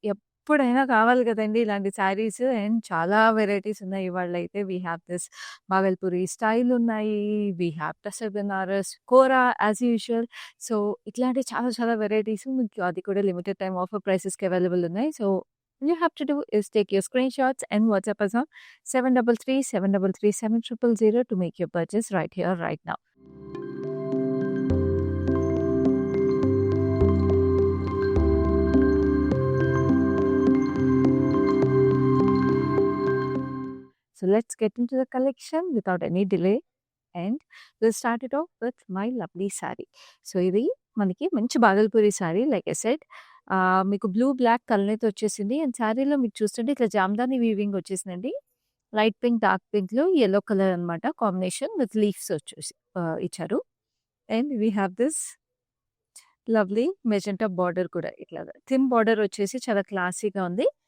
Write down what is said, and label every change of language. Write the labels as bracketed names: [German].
[Telugu] ఎప్పుడైనా కావాలి కదండీ ఇలాంటి శారీస్ అండ్ చాలా వెరైటీస్ ఉన్నాయి. ఇవాళైతే [English] we have this [Telugu] Bhagalpuri style ఉన్నాయి. [English] We have tussar Banaras, kora as usual. [Telugu] So, ఇట్లాంటి చాలా చాలా వెరైటీస్ మీకు అది కూడా లిమిటెడ్ టైమ్ ఆఫర్ ప్రైసెస్‌కి అవైలబుల్ ఉన్నాయి. [English] So, all you have to do is take your screenshots and WhatsApp us on 733-733-7000 to make your purchase right here, right now. So let's get into the collection without any delay and we'll start it off with my lovely saree. [Telugu] So ఇది మనకి మంచి Bhagalpuri sorry [English] like I said [Telugu] మీకు blue black కలర్‌తో వచ్చేసింది. And సారీలో మీకు చూస్తుంటే ఇట్లా జామదాని వీవింగ్ వచ్చేసిందండి. Light pink, dark పింక్‌లో yellow colour అన్నమాట కాంబినేషన్ విత్ లీవ్స్ వచ్చేసి ఇచ్చారు. [English] and we have this lovely magenta border [Telugu] కూడా ఇట్లాగా థిన్ బార్డర్ వచ్చేసి చాలా క్లాసీగా ఉంది.